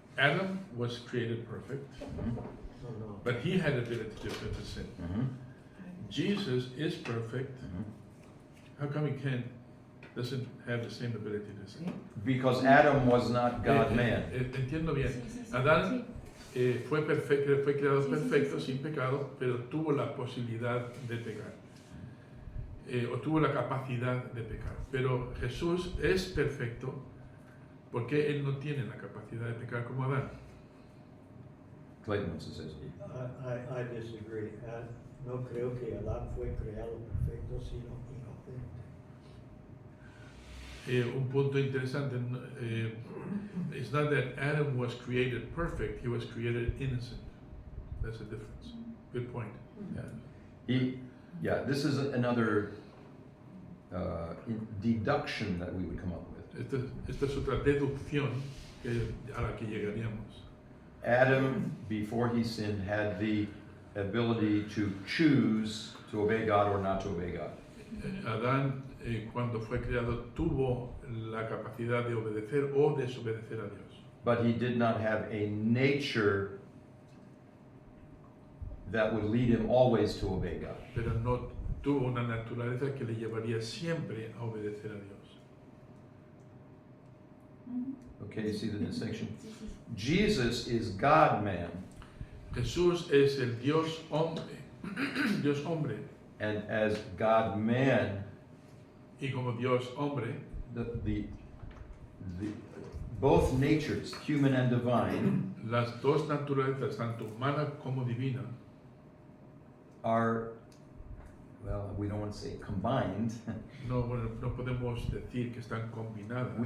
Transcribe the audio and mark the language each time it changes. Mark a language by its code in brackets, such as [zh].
[en] Adam was created perfect, No. but he had ability to sin. Jesus is perfect. How come he doesn't have the same ability to sin? Because Adam was not God-man. [es] Entiendo bien. Sí, sí, sí, Adán sí. fue perfecto, fue creado Sí, sí, sí, perfecto, sí. sin pecado, pero tuvo la posibilidad de pecar. O tuvo la capacidad de pecar. Pero Jesús es perfecto porque él no tiene la capacidad de pecar como Adán. [en] Clayton wants to say something. I disagree. [es] No creo que Adán fue creado perfecto, sino inocente. Un punto interesante. [en] It's not that Adam was created perfect; he was created innocent. That's the difference. Good point. Yeah. This is another deduction that we would come up with. [es] Esta es otra deducción a la que llegaríamos. [en] Adam, before he sinned, had the ability to choose to obey God or not to obey God. [es] Adán, cuando fue creado, tuvo la capacidad de obedecer o desobedecer a Dios. [en] But he did not have a nature that would lead him always to obey God. [es] Pero no tuvo una naturaleza que le llevaría siempre a obedecer a Dios. [en] Okay, you see the distinction? Jesus is God-man, [es] Jesús es el Dios hombre, Dios hombre, [en] and as God-man, [es] y como Dios hombre, [en] the both natures, human and divine, [es] las dos naturalezas, tanto humana como divina, [en] are, well, we don't want to say combined. [es] no podemos decir que están combinadas.